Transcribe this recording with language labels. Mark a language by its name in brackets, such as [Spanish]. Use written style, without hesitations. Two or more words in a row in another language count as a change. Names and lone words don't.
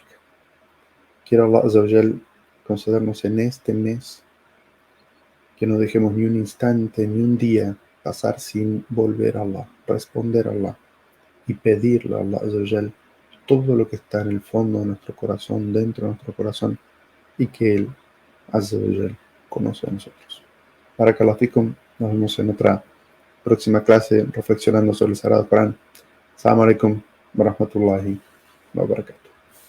[Spanish] Quiero [Arabic] الله عز وجل [Spanish] concedernos en este mes que no dejemos ni un instante, ni un día pasar sin volver a Allah, responder a Allah y pedirle a [Arabic] الله عز وجل [Spanish] todo lo que está en el fondo de nuestro corazón, dentro de nuestro corazón, y que Él [Arabic] عز وجل [Spanish] conoce a nosotros. [Arabic] بارك الله فيكم, [Spanish] nos vemos en otra próxima clase reflexionando sobre el Sagrado Corán. [Arabic] السلام عليكم ورحمة الله وبركاته.